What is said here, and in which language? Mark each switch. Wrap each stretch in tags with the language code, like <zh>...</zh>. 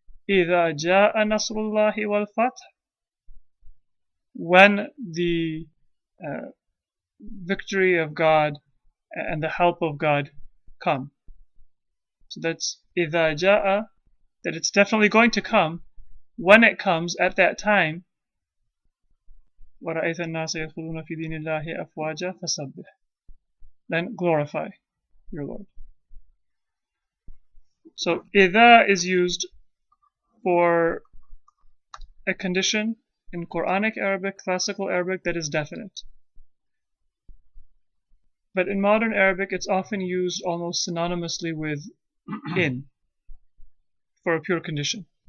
<ar>إِذَا جَاءَ نَصْرُ اللَّهِ وَالْفَتْحِ.</ar> <en>When the victory of God and the help of God come. So that's</en> <ar>إِذَا جَاءَ,</ar> <en>that it's definitely going to come. When it comes, at that time,</en> <ar>وَرَأَيْتَ النَّاسَ يَدْخُلُونَ فِي دِينِ اللَّهِ أَفْوَاجًا فَسَبِّحْ.</ar> <en>Then glorify your Lord. So إِذَا is used for a condition in Quranic Arabic, classical Arabic, that is definite. But in modern Arabic, it's often used almost synonymously with in for a pure condition.</en>